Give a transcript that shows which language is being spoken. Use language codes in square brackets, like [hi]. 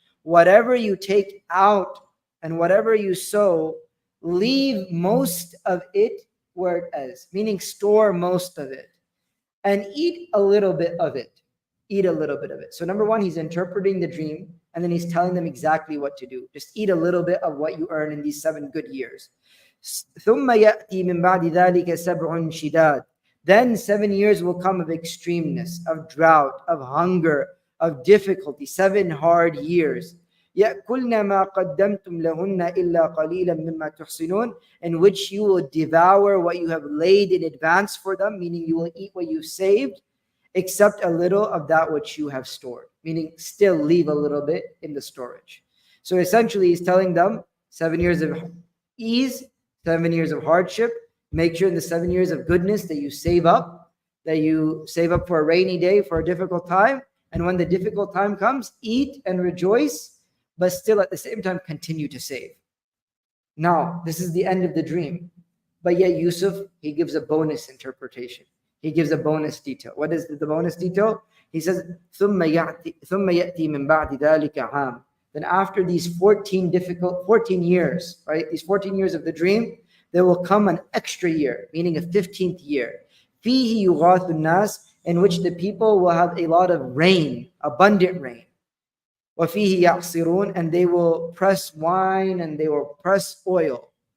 [en] Whatever you take out and whatever you sow, leave most of it where it is, meaning store most of it, and eat a little bit of it. Eat a little bit of it. So number 1, he's interpreting the dream, and then he's telling them exactly what to do. Just eat a little bit of what you earn in these 7 good years. [ar] ثم يأتي من بعد ذلك سبع شداد. [en] Then 7 years will come of extremeness, of drought, of hunger, of difficulty. 7 hard years. [ar] يأكلن ما قدمتم لهن إلا قليلا مما تحصنون, [en] in which you will devour what you have laid in advance for them, meaning you will eat what you saved, except a little of that which you have stored, meaning still leave a little bit in the storage. So essentially he's telling them 7 years of ease, 7 years of hardship. Make sure in the 7 years of goodness that you save up for a rainy day, for a difficult time. And when the difficult time comes, eat and rejoice, but still at the same time continue to save. Now, this is the end of the dream. But yet Yusuf, he gives a bonus interpretation. He gives a bonus detail. What is the bonus detail? He says, [ar] ثُمَّ يَأْتِي مِنْ بَعْدِ ذَلِكَ عَامٌ. [en] Then after these 14 years, right? These 14 years of the dream, there will come an extra year, meaning a 15th year. [ar] فِيهِ يُغَاثُ النَّاسِ, [en] in which the people will have a lot of rain, abundant rain. [ar] وَفِيهِ يَعْصِرُونَ, [en] and they will press wine and they will press oil.